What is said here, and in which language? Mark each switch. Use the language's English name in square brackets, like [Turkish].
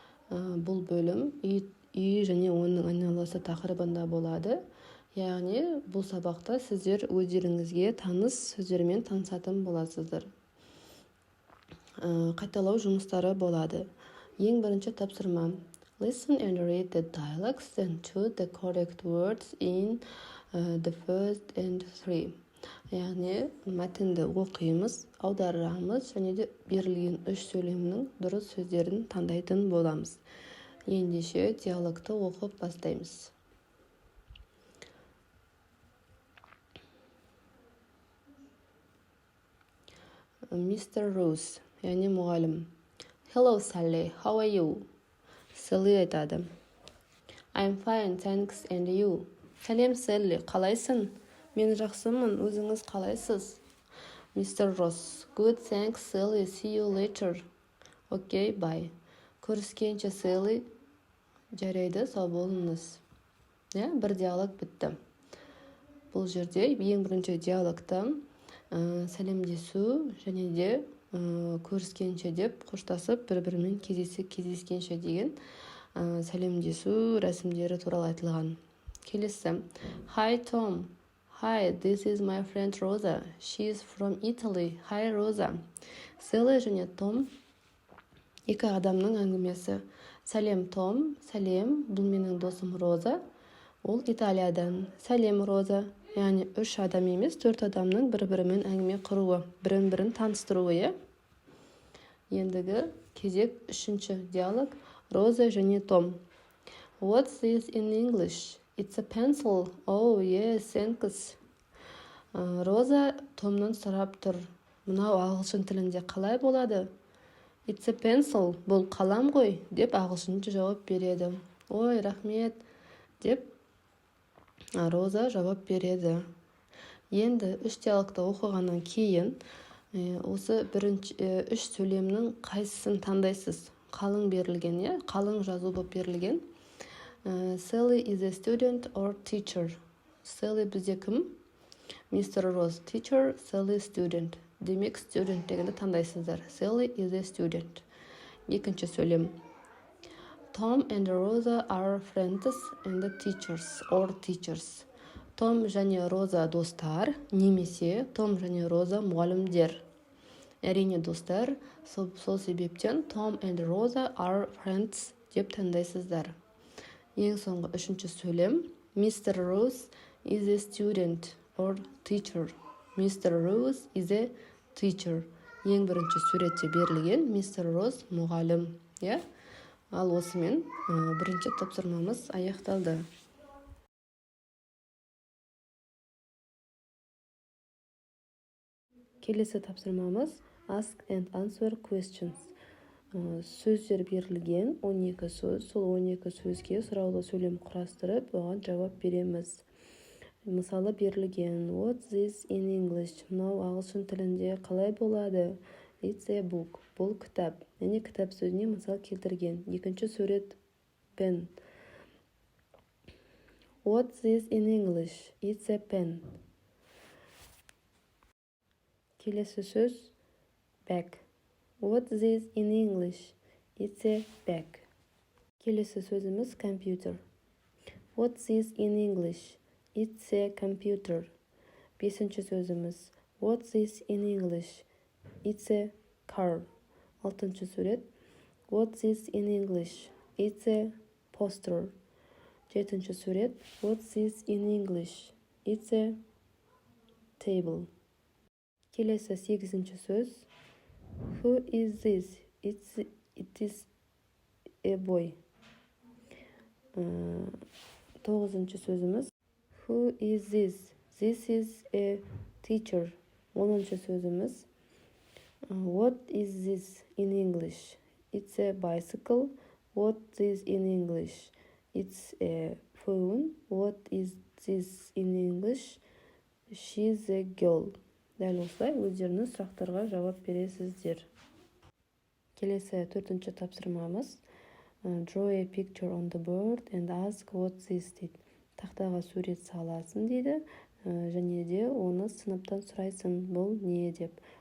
[Kazakh] Бұл бөлім үй және оның айналасы тақырыбында болады. Яғни бұл сабақта сіздер өздеріңізге таныс сөздермен танысатын боласыздар. Қайталау жұмыстары болады. Ең бірінші тапсырма. [English] Listen and read the dialogues and choose the correct words in the first and three. [Kazakh] Яғни мәтінді оқимыз, аударамыз және де берілген 3 сөйлемнің дұрыс сөздерін таңдайтын боламыз. Ендеше диалогты оқып бастаймыз. [English] Mr. [Kazakh] Rose, яғни мұғалім. [English] Hello, Sally, how are you? [Kazakh] Sally айтады. [English] I'm fine, thanks, and you? [Kazakh] Сәлем, Sally, қалайсың? Мен жақсымын, өзіңіз қалайсыз? [English] Mr. Ross, good, thanks, Sally, see you later. Okay, bye. [Kazakh] Көріскенше, Sally, жарайды, сау болыңыз. Бір диалог бітті. Бұл жерде ең бірінші диалогта сәлемдесу және де көріскенше деп қоштасып бір-бірімен кездескенше деген сәлемдесу рәсімдері туралы айтылған. Келесі. [English] Hi Tom. Hi, this is my friend Rosa. She is from Italy. Hi Rosa. [Kazakh] Sally және Том екі адамның әңгімесі. Сәлем Том, сәлем, бұл менің досым Роза. Ол Италиядан. Сәлем Роза. Яғни 3 адам емес, 4 адамның бір-бірімен әңгіме құруы, бірін-бірін таныстыруы. Ендігі кезек 3-ші диалог. Роза және Том. [English] What's this in English? It's a pencil. Oh, yes, thanks. [Kazakh] Роза Томнан сұрап тұр. Мынау ағылшын тілінде қалай болады? [English] It's a pencil. [Kazakh] Бұл қалам ғой, деп ағылшынша жауап береді. Ой, рахмет, деп Роза жауап береді. Енді 3 диалогты оқығаннан кейін осы 3 сөйлемнің қайсысын таңдайсыз? Қалың берілген, қалың жазу болып берілген. [English] Sally is a student or teacher. [Kazakh] Sally бізде кім? [English] Mr. Ross teacher, Sally student. [Kazakh] Демек student дегенді таңдайсыздар. [English] Sally is a student. [Kazakh] Екінші сөйлем. [English] Tom and Rosa are friends and teachers or teachers. [Kazakh] Том және Роза достар, немесе Том және Роза мұғалімдер. Әрине достар, сол себептен [English] Tom and Rosa are friends [Kazakh] деп таңдайсыздар. Ең соңғы 3-ші сөйлем. Mr. [English] Rose is a student or teacher. Mr. Rose is a teacher. [Kazakh] Ең бірінші суретте берілген Mr. Rose мұғалім. Ал осымен бірінші тапсырмамыз аяқталды. Келесі тапсырмамыз [English] Ask and answer questions. [Kazakh] Сөздер берілген 12 сөз, сол 12 сөзге сұраулы сөйлем құрастырып, оған жауап береміз. Мысалы берілген [English] What's this in English? [Kazakh] Мынау ағылшын тілінде қалай болады? [English] It's a book. [Kazakh] Бұл кітап. Яғни кітап сөзіне мысал келтірген. Екінші сурет pen. [English] What's this in English? It's a pen. [Kazakh] Келесі сөз bag. [English] What's this in English? It's a bag. [Kazakh] Келесі сөзіміз computer. [English] What's this in English? It's a computer. [Kazakh] Бесінші сөзіміз [English] What's this in English? It's a car. [Kazakh] Алтыншы сурет. [English] What's this in English? It's a poster. [Kazakh] Жетінші сурет. [English] What's this in English? It's a table. [Kazakh] Келесі 8-ші сөз. [English] Who is this? It is a boy. [Kazakh] 9-ші сөзіміз. [English] Who is this? This is a teacher. [Kazakh] 10-ші сөзіміз. [English] What is this in English? It's a bicycle. What is in English? It's a phone. What is this in English? She's a girl. [Kazakh] Дәл осылай өздеріңіз сұрақтарға жауап бересіздер. Келесі 4-ші тапсырмамыз. [English] Draw a picture on the board and ask what's this [Kazakh] дейді. Тақтаға сурет саласың дейді, және де оны сыныптан сұрайсың, бұл не деп.